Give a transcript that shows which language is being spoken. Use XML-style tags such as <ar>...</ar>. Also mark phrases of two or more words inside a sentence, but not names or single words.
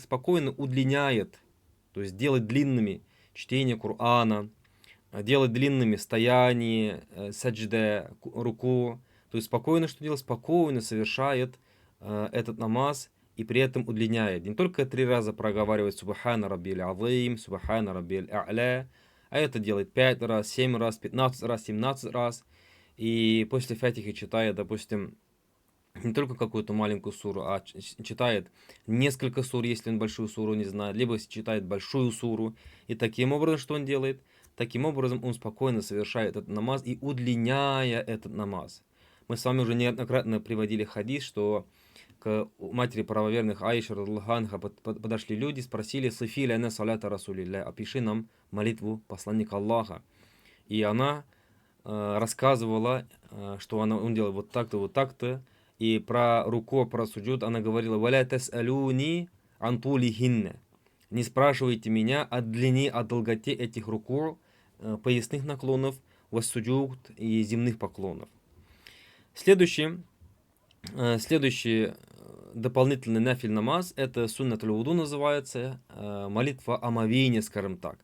<ru>Спокойно удлиняет, то есть делает длинными чтение Корана, делает длинными стояние, саджда, руку. То есть спокойно что делает? Спокойно совершает этот намаз и при этом удлиняет. Не только 3 раза проговаривает</ru> <ar>«سبحان ربي العظيم», «سبحان ربي الأعلى»,</ar> <ru>а это делает 5 раз, 7 раз, 15 раз, 17 раз. И после фатихи читает, допустим, не только какую-то маленькую суру, а читает несколько сур, если он большую суру не знает, либо читает большую суру. И таким образом, что он делает? Таким образом, он спокойно совершает этот намаз и удлиняя этот намаз. Мы с вами уже неоднократно приводили хадис, что к матери правоверных Аиша</ru> <ar>رضي الله عنها</ar> <ru>подошли люди, спросили:</ru> <ar>«صفي لنا صلاة رسول الله»,</ar> <ru>опиши нам молитву посланника Аллаха. И она рассказывала, что он делает вот так-то, вот так-то. И про руку, про суджуд она говорила:</ru> <ar>«ولا تسألوني عن طولهن».</ar> <ru>Не спрашивайте меня о длине, о долготе этих руку, поясных наклонов, вассуджуд и земных поклонов. Следующий дополнительный нафиль намаз, это</ru> <ar>سنة الوضوء</ar> <ru>называется, молитва омовения, скажем так.</ru>